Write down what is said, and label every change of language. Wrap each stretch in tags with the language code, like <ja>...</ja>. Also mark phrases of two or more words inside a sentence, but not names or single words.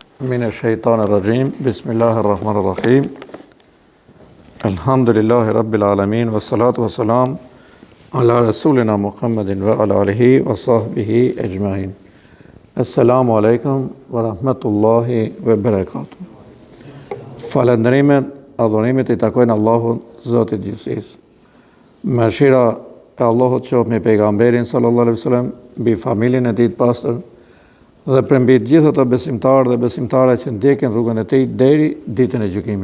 <ar>من الشيطان الرجيم بسم الله الرحمن الرحيم الحمد لله رب العالمين والصلاة والسلام على رسولنا محمد وعلى آله وصحبه أجمعين. السلام عليكم ورحمة الله وبركاته.</ar> <sq>Falënderimet, adhurimet I takojnë Allahut, Zotit gjithësisë. Mëshira e Allahut qoftë me pejgamberin</sq> <ar>صلى الله عليه وسلم,</ar> <sq>mbi familjen e tij të pastër dhe për mbi të gjithë ato besimtarë dhe besimtare që ndjekin rrugën e tij deri ditën e gjykimit.</sq>